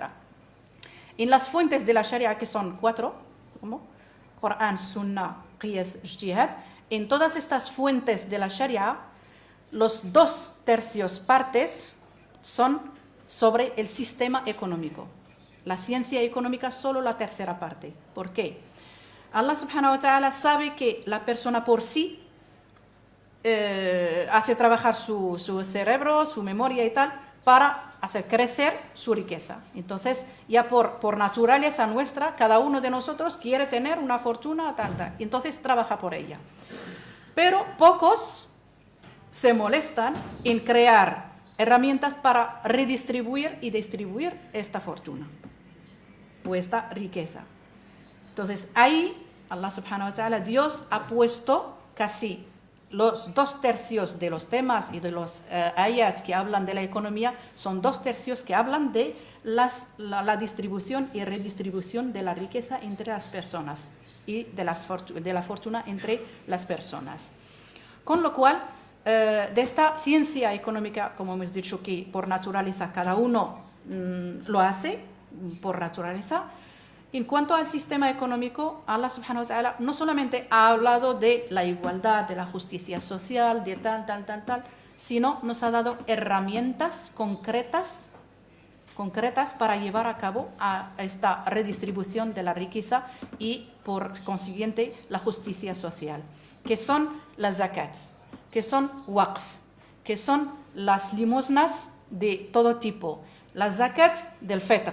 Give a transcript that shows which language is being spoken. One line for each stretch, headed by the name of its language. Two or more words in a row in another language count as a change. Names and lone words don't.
Spanish: En las fuentes de la Sharia, que son 4, como Corán, Sunna, Qiyas, Ijtihad, en todas estas fuentes de la Sharia, los 2/3 partes son sobre el sistema económico. La ciencia económica solo la tercera parte. ¿Por qué?
Arabic: الله سبحانه وتعالى
Spanish: sabe que la persona por sí hace trabajar su cerebro, su memoria y tal, para hacer crecer su riqueza. Entonces, ya por naturaleza nuestra, cada uno de nosotros quiere tener una fortuna tal. Entonces, trabaja por ella. Pero pocos se molestan en crear herramientas para redistribuir y distribuir esta fortuna o esta riqueza. Entonces, ahí,
Arabic: الله سبحانه وتعالى,
Spanish: Dios ha puesto casi los 2/3 de los temas y de los ayats que hablan de la economía, son 2/3 que hablan de la distribución y redistribución de la riqueza entre las personas y de la fortuna entre las personas. Con lo cual, de esta ciencia económica, como hemos dicho que por naturaleza cada uno lo hace, por naturaleza. En cuanto al sistema económico,
Arabic: الله سبحانه وتعالى
Spanish: no solamente ha hablado de la igualdad, de la justicia social, de tal, sino nos ha dado herramientas concretas para llevar a cabo a esta redistribución de la riqueza y, por consiguiente, la justicia social, que son las zakat, que son waqf, que son las limosnas de todo tipo, las zakat del fitr.